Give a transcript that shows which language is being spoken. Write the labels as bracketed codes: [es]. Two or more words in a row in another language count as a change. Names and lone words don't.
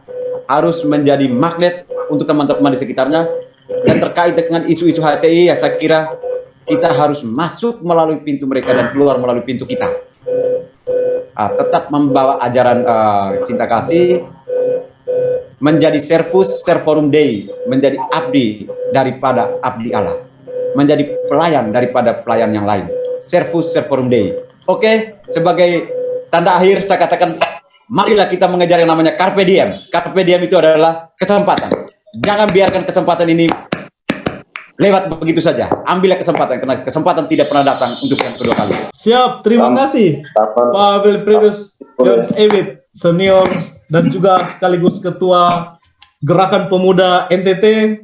[id] Harus menjadi magnet untuk teman-teman di sekitarnya. Dan terkait dengan isu-isu HTI, ya saya kira kita harus masuk melalui pintu mereka dan keluar melalui pintu kita. Tetap membawa ajaran cinta kasih, menjadi [la] servus servorum Dei, [id] menjadi abdi daripada abdi Allah, menjadi pelayan daripada pelayan yang lain. [la] Servus servorum Dei. [id] Oke, sebagai tanda akhir saya katakan, marilah kita mengejar yang namanya [la] Carpe Diem. Carpe Diem [id] itu adalah kesempatan. Jangan biarkan kesempatan ini lewat begitu saja. Ambillah kesempatan, karena kesempatan tidak pernah datang untuk yang kedua kali. Siap, terima kasih Pak Wilfredus Yon Ebit, senior dan juga sekaligus ketua Gerakan Pemuda NTT.